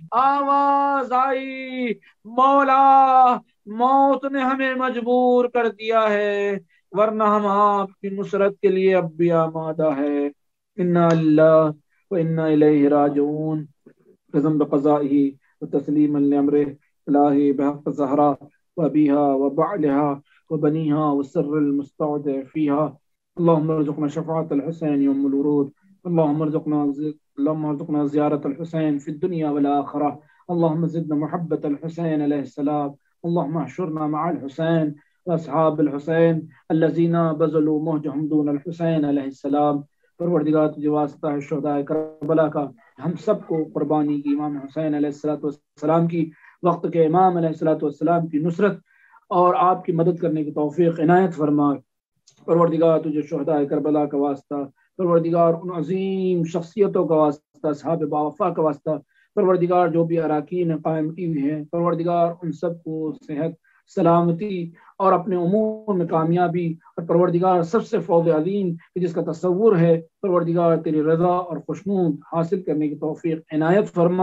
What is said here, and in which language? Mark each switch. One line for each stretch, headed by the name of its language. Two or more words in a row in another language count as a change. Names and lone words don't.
Urdu: آواز آئی، مولا موت نے ہمیں مجبور کر دیا ہے، ورنہ ہم آپ کی نصرت کے لیے اب بھی آمادہ ہے۔
Arabic: انا للہ و انا الیہ راجعون، قسم بقضائہ و تسلیما لامرہ الہی بحق زہرا و ابیہا و بعلہا و بنیہا و سر المستودع فیہا، اللہم ارزقنا شفاعت الحسین یوم الورود، اللہم ارزقنا زیارت الحسین فی الدنیا والآخرہ، اللهم زدنا محبة الحسين عليه السلام، اللهم احشرنا مع الحسين واصحاب الحسين الذين بذلوا مهجهم دون الحسين عليه السلام۔
Urdu: پروردگار تجھے واسطہ ہے شہداء کربلا کا، ہم سب کو قربانی کی امام حسین علیہ السلام کی، وقت کے امام علیہ السلام کی نصرت اور آپ کی مدد کرنے کی توفیق عنایت فرما۔ پروردگار تجھے شہداء کربلا کا واسطہ، پروردگار ان عظیم شخصیتوں کا واسطہ، اصحاب باوفا کا واسطہ، پروردگار جو بھی اراکین قائم کی ہوئی ہیں، پروردگار ان سب کو صحت، سلامتی اور اپنے امور میں کامیابی، اور پروردگار سب سے فوز عظیم جس کا تصور ہے، پروردگار تیری رضا اور خوشنود حاصل کرنے کی توفیق عنایت فرما۔